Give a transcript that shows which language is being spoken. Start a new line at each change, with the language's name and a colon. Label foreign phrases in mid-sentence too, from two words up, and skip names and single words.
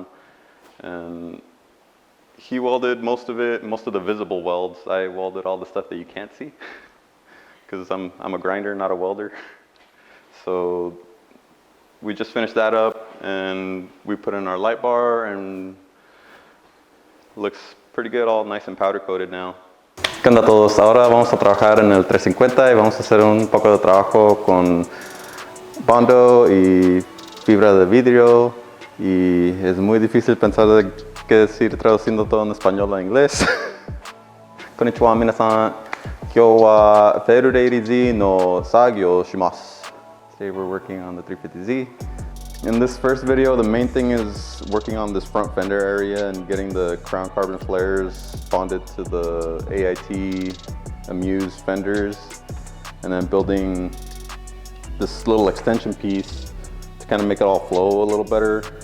English: And he welded most of it, most of the visible welds. I welded all the stuff that you can't see, because I'm a grinder, not a welder. So we just finished that up, and we put in our light bar, and looks pretty good, all nice and powder coated now.
Spanish: ¿Qué onda todos? Ahora vamos a trabajar en el 350 y vamos a hacer un poco de trabajo con bondo y fibra de vidrio, y es muy difícil pensar de qué decir traduciendo todo en español a inglés.
Japanese: こんにちは皆さん、今日はFerurei-Zの作業します.
English: Today we're working on the 350Z. In this first video, the main thing is working on this front fender area and getting the crown carbon flares bonded to the AIT Amuse fenders, and then building this little extension piece to kind of make it all flow a little better.